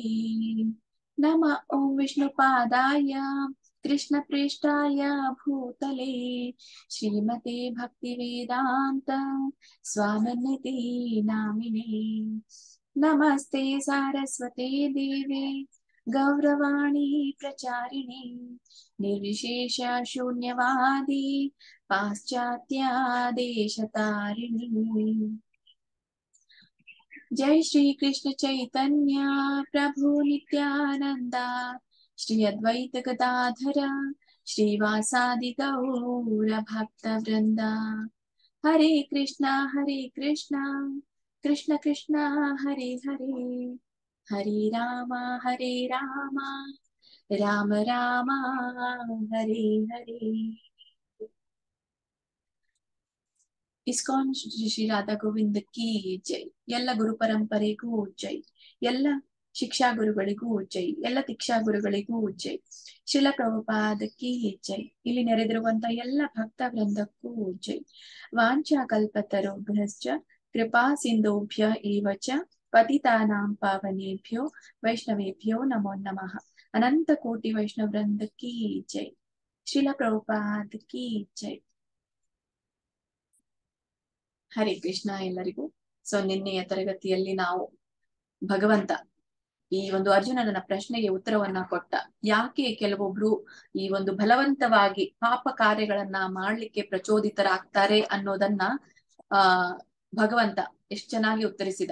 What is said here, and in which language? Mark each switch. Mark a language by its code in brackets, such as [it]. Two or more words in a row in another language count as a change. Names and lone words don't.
[sa] ನಮ ಓಂ ವಿಷ್ಣುಪಾದಾಯ ಕೃಷ್ಣ ಪ್ರೇಷ್ಠಾಯ ಭೂತಲೇ ಶ್ರೀಮತೆ ಭಕ್ತಿವೇದಾಂತ ಸ್ವಾಮಿನಿತಿ ನಾಮಿನೇ. ನಮಸ್ತೆ ಸಾರಸ್ವತೆ ದೇವೆ ಗೌರವಾಣಿ ಪ್ರಚಾರಿಣಿ ನಿರ್ವಿಶೇಷ ಶೂನ್ಯವಾದಿ ಪಾಶ್ಚಾತ್ಯ ದೇಶತಾರಿಣಿ. जय श्री कृष्ण चैतन्य प्रभु नित्यानंद श्री अद्वैत गदाधर श्रीवासादि गौर भक्त वृंद. हरे कृष्णा कृष्ण कृष्ण हरे हरे हरे राम राम राम हरे हरे. [kn] ಇಸ್ಕಾನ್ ಶ್ರೀ ರಾಧಾ ಗೋವಿಂದ ಕಿ ಜೈ. ಎಲ್ಲ ಗುರು ಪರಂಪರೆಗೂ ಜೈ. ಎಲ್ಲ ಶಿಕ್ಷಾ ಗುರುಗಳಿಗೂ ಜೈ. ಎಲ್ಲ ದೀಕ್ಷಾ ಗುರುಗಳಿಗೂ ಜೈ. ಶಿಲ ಪ್ರಭುಪಾದ ಕಿ ಜೈ. ಇಲ್ಲಿ ನೆರೆದಿರುವಂತ ಎಲ್ಲ ಭಕ್ತ ವೃಂದಕ್ಕೂ ಜೈ. [sa] ವಾಂಛಾ ಕಲ್ಪತರುಭ್ಯಶ್ಚ ಕೃಪಾ ಸಿಂಧುಭ್ಯ ಏವ ಚ ಪತಿತಾನಾಂ ಪಾವನೇಭ್ಯೋ ವೈಷ್ಣವೇಭ್ಯೋ ನಮೋ ನಮಃ. [kn] ಅನಂತ ಕೋಟಿ ವೈಷ್ಣವ ವೃಂದ ಕಿ ಜೈ. ಶಿಲ ಪ್ರಭುಪಾದ ಕಿ ಜೈ. ಹರೇ ಕೃಷ್ಣ ಎಲ್ಲರಿಗೂ. ನಿನ್ನೆಯ ತರಗತಿಯಲ್ಲಿ ನಾವು ಭಗವಂತ ಈ ಒಂದು ಅರ್ಜುನನ ಪ್ರಶ್ನೆಗೆ ಉತ್ತರವನ್ನ ಕೊಟ್ಟ. ಯಾಕೆ ಕೆಲವೊಬ್ರು ಈ ಒಂದು ಬಲವಂತವಾಗಿ ಪಾಪ ಕಾರ್ಯಗಳನ್ನ ಮಾಡ್ಲಿಕ್ಕೆ ಪ್ರಚೋದಿತರಾಗ್ತಾರೆ ಅನ್ನೋದನ್ನ ಭಗವಂತ ಎಷ್ಟ್ ಚೆನ್ನಾಗಿ ಉತ್ತರಿಸಿದ.